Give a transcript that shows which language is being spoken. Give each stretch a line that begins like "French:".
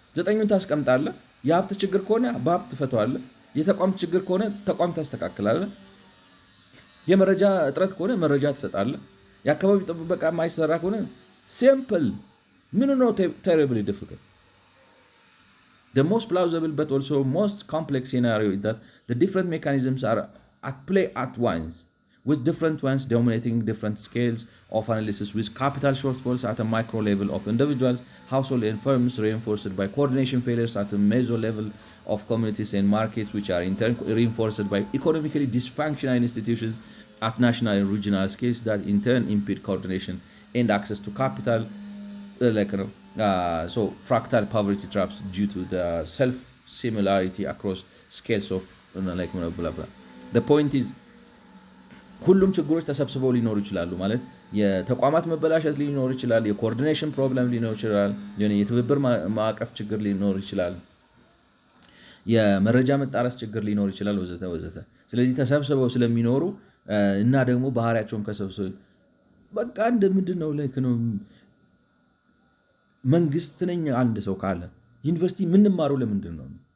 Amharic: 9ን ታስቀምጣለህ። የሀብት ችግር ከሆነ በሀብት ትፈታዋለህ። የተቋም ችግር ከሆነ ተቋም ታስተካክላለህ። የመረጃ እጥረት ከሆነ መረጃ ትሰጣለህ። የአካባቢ ጥበቃ የማይሰራ ከሆነ ሲምፕል ምን ነው
English: terribly difficult. The most plausible but also most complex scenario is that the different mechanisms are at play at once, with different ones dominating different scales of analysis, with capital shortfalls at a micro level of individuals, households and firms, reinforced by coordination failures at a meso level of communities and markets, which are in turn reinforced by economically dysfunctional institutions at national and regional scales that in turn impede coordination and access to capital. So fractal poverty traps due to the self-similarity across scales of blah blah. The point is
Amharic: ሁሉም ችግሮች ተሰብስበው ሊኖሩ ይችላሉ ማለት የተቋማት መበላሸት ሊኖር ይችላል፣ የኮኦርዲኔሽን ፕሮብለም ሊኖር ይችላል፣ የትብብር ማዕቀፍ ችግር ሊኖር ይችላል፣ የመረጃ መጣረስ ችግር ሊኖር ይችላል ወዘተ ወዘተ። ስለዚህ ተሰብስበው ስለሚኖሩ እና ደግሞ ባህሪያቸውም ከሰብስበው በቃ እንደምንድነው ልክ ነው። መንግስት ነኝ አንድ ሰው ካለ ዩኒቨርሲቲ ምንማረው ለምንድን ነው?